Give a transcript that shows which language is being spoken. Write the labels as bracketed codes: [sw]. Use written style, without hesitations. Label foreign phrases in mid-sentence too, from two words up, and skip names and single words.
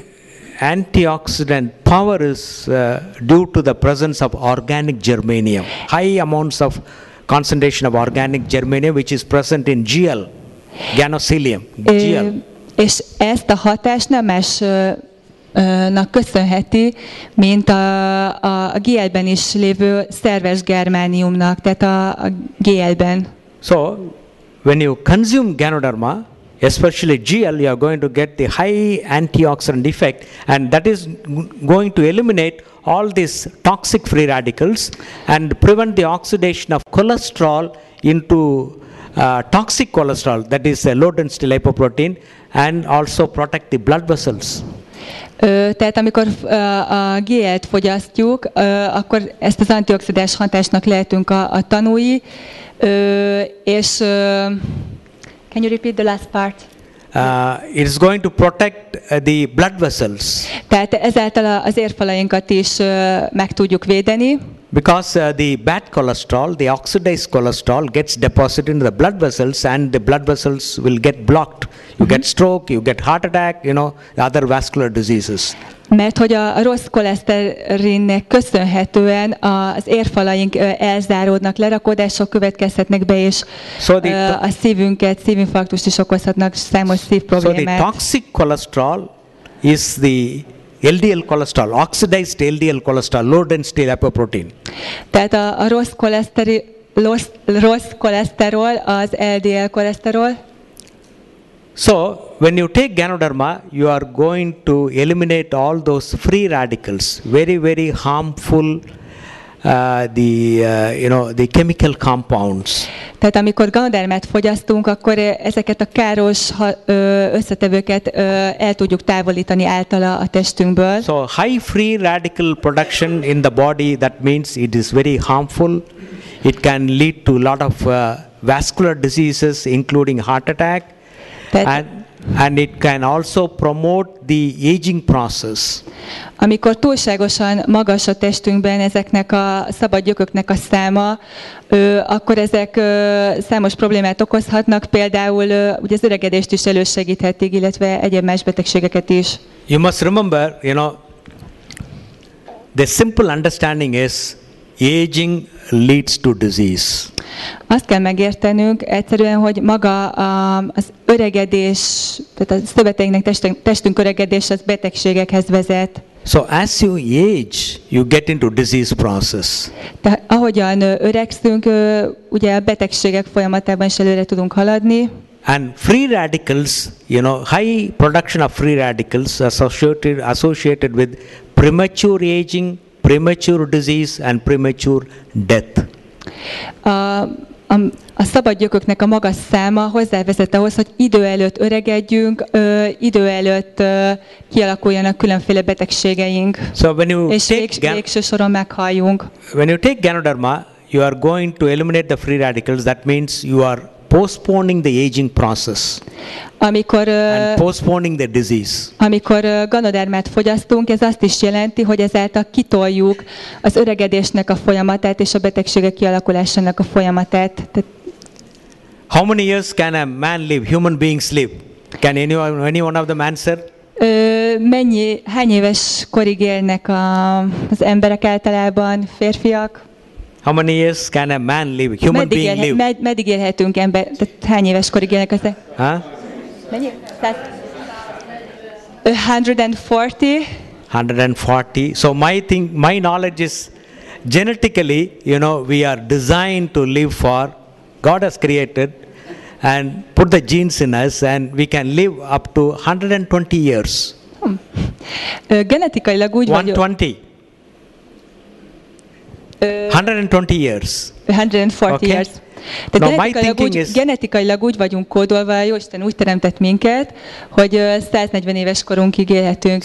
[en] Antioxidant power is due to the presence of organic germanium, high amounts of concentration of organic germanium which is present in GL, Ganocilium, GL. [hu] És ezt a hatást nem másnak köszönheti, mint a GL-ben is lévő szerves germániumnak, tehát a GL-ben. [en] So, when you consume Ganoderma, especially GL, you are going to get the high antioxidant effect, and that is going to eliminate all these toxic free radicals and prevent the oxidation of cholesterol into toxic cholesterol, that is low density lipoprotein, and also protect the blood vessels. [hu] Tehát amikor a GL-t fogyasztjuk, akkor ezt az antioxidáns hatásnak lehetünk a tanúi, és [en] can you repeat the last part? It is going to protect the blood vessels. [hu] Tehát ezáltal az érfalainkat is meg tudjuk védeni. [en] Because the bad cholesterol, the oxidized cholesterol gets deposited in the blood vessels and the blood vessels will get blocked. You get stroke, you get heart attack, other vascular diseases. [hu] Mert hogy a rossz koleszterinnek köszönhetően az érfalaink elzáródnak, lerakódások következhetnek be, és a szívinfarktust is okozhatnak, számos szívproblémát. [en] So the toxic cholesterol is the LDL cholesterol, oxidized LDL cholesterol, low density lipoprotein. [hu] Tehát a rossz koleszterol az LDL koleszterol. [en] So when you take Ganoderma, you are going to eliminate all those free radicals, very harmful, the chemical compounds. [hu] Tehát amikor Ganodermát fogyasztunk, akkor ezeket a káros összetevőket el tudjuk távolítani általa a testünkből. [en] So high free radical production in the body, that means it is very harmful. It can lead to a lot of vascular diseases, including heart attack. And it can also promote the aging process. [hu] Amikor túlságosan magas a testünkben ezeknek a szabad gyököknek a száma, akkor ezek számos problémát okozhatnak, például ugye az öregedést is elősegíthetik, illetve egyéb más betegségeket is. [en] You must remember, the simple understanding is aging leads to disease. [hu] Azt kell megértenünk egyszerűen, hogy maga az öregedés, tehát a szöveteinknek, testünk öregedés az betegségekhez vezet. [en] So as you age, you get into disease process. [hu] Tehát ahogyan öregszünk, ugye a betegségek folyamatában is előre tudunk haladni. [en] And free radicals, high production of free radicals associated with premature aging, premature disease and premature death. [hu] A szabad gyököknek a magas száma hozzávezet ahhoz, hogy idő előtt öregedjünk, idő előtt kialakuljanak különféle betegségeink, [en] so when you [hu] és végső soron meghalljunk. [en] When you take Ganoderma, you are going to eliminate the free radicals. That means you are postponing the aging process. And postponing the disease. Amikor Ganodermát fogyasztunk, ez azt is jelenti, hogy ezáltal kitoljuk az öregedésnek a folyamatát és a betegségek kialakulásának a folyamatát. How many years can a man live? Human beings live? Can any one of them answer? [hu] Hány éves korig élnek az emberek általában, férfiak? [en] How many years can a man live? Human being live? [hu] Meddig élhetünk ember? Tehát hány éves korig élnek az? Mennyi? 140. 140. [en] So my knowledge is genetically, we are designed to live for. God has created and put the genes in us, and we can live up to 120 years. [hu] Genetikailag úgy [en] 120. 120 years. 140 years. [hu] Tehát genetikailag úgy vagyunk kódolva, Jóisten úgy teremtett minket, hogy 140 éves korunkig élhetünk.